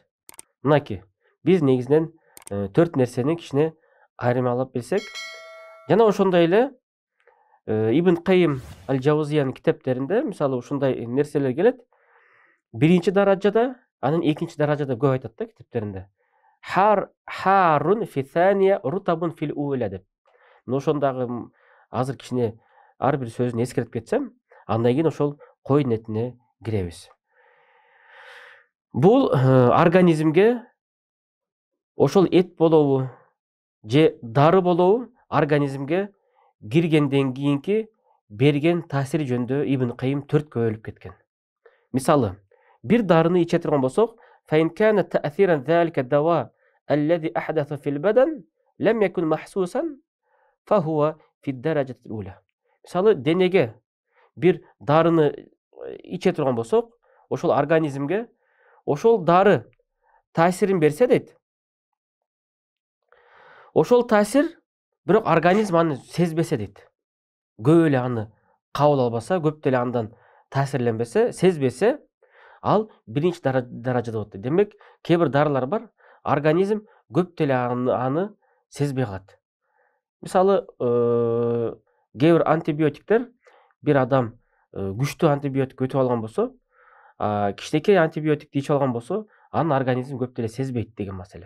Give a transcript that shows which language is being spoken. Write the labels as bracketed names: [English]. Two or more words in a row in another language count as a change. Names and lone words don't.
[Kyrgyz] Мынакей биз негизинен төрт нерсени кичине айырмалап билсек, жана ошондой эле Ибн Qayyim al-Jawziyanын китептеринде мисалы ушундай нерселер келет. Биринчи даражада, анын экинчи даражада көп айтат да китептеринде. [Arabic] حار في الثانية رطب في الأولى деп. [Kyrgyz] Ошондагы азыр кичине ар бир сөзүн эскертип кетсем, андан кийин ошол койдун этине киребиз. Бул организмге ошол эт болобу же дары болобу организмге киргенден кийинки берген таасири жөнүндө Ибн Qayyim төрткө бөлүп кеткен. Мисалы, бир дарыны иче турган болсок, [Arabic] فإن كان تأثيرا ذلك الدواء الذي أحدث في البدن لم يكن محسوسا فهو في الدرجة الأولى. [Kyrgyz] Мисалы денеге бир дарыны иче турган болсок, ошол организмге ошол дары таасирин берсе дейт. Ошол таасир бирок организм аны сезбесе дейт. Көп эле аны кабыл албаса, көп деле андан таасирленбесе, сезбесе, ал биринчи даражада болот. Демек, кээ бир дарылар бар, организм көп деле аны сезбей калат. Мисалы, кээ бир антибиотиктер, бир адам күчтүү антибиотик өтүп алган болсо, кичинекей антибиотикти ичип алган болсо, анын организм көп деле сезбейт деген маселе.